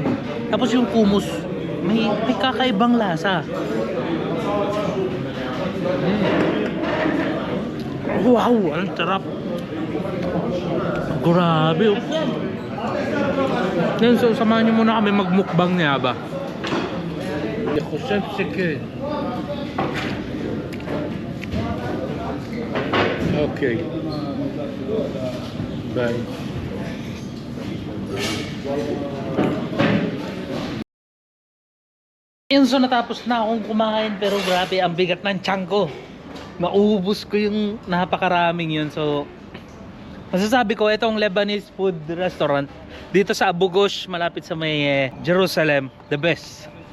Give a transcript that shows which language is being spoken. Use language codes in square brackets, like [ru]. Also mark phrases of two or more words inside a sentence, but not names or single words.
[tl] Tapos yung hummus, may kakaibang lasa. Wow, ang sarap. Grabe oh. Then, so samahan nyo muna kami magmukbang ni Aba. [he] אני חושב שכן. אוקיי. ביי. [tl] Yun, so natapos na akong kumain, pero grabe ang bigat ng tiyan ko. Naubos ko yung napakaraming yun. So Masasabi ko, itong Lebanese food restaurant dito sa Abu Ghosh, malapit sa may Jerusalem, [en] the best.